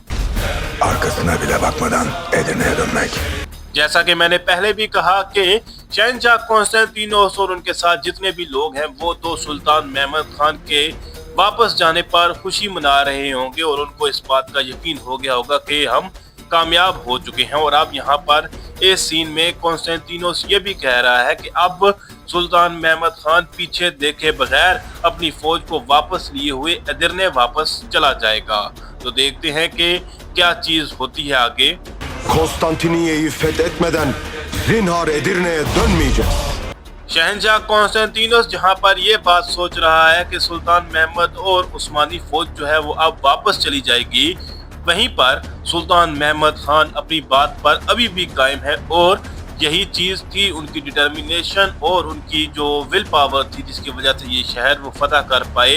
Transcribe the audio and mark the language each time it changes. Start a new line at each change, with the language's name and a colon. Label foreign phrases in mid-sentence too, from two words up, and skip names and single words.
Hindi: जैसा कि मैंने पहले भी कहा कि शहंशाह कॉन्स्टेंटिनोस और उनके साथ जितने भी लोग हैं वो तो सुल्तान महमद खान के वापस जाने पर खुशी मना रहे होंगे और उनको इस बात का यकीन हो गया होगा कि हम कामयाब हो चुके हैं। और अब यहाँ पर इस सीन में कॉन्स्टेंटिनोस ये भी कह रहा है कि अब सुल्तान महमद खान पीछे देखे बगैर अपनी फौज को वापस लिए हुए एदिरने वापस चला जाएगा। तो देखते हैं कि क्या चीज होती है आगे।
Turkish: Konstantiniye'yi fethetmeden zinhar Edirne'ye dönmeyeceğiz.
Hindi: शहंशाह कॉन्स्टेंटिनोस जहां पर ये बात सोच रहा है कि सुल्तान महमद और उस्मानी फौज जो है वो अब वापस चली जाएगी, वहीं पर सुल्तान महमद खान अपनी बात पर अभी भी कायम है और यही चीज थी उनकी डिटर्मिनेशन और उनकी जो
English: will power
Hindi: थी जिसकी वजह से ये शहर वो फतह कर पाए।